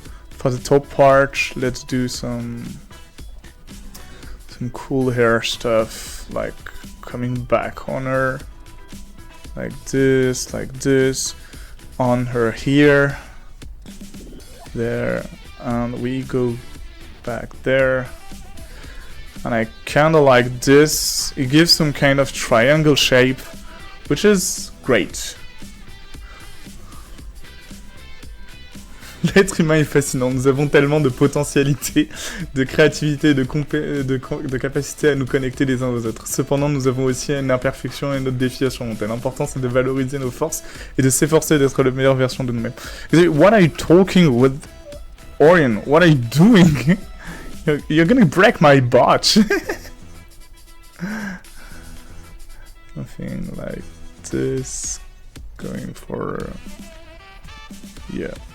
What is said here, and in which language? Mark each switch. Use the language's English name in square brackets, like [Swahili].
[English] For the top part, let's do some cool hair stuff, like coming back on her, like this, on her here, there, and we go back there. And I kinda like this. It gives some kind of triangle shape, which is great. [French] L'être humain est fascinant, nous avons tellement de potentialité, de créativité, de capacité à nous connecter les uns aux autres. Cependant, nous avons aussi une imperfection et notre défi à surmonter. L'important, c'est de valoriser nos forces et de s'efforcer d'être la meilleure version de nous-mêmes. [English] What are you talking with Orion? What are you doing? You're gonna break my botch. Something like this. Going for... yeah.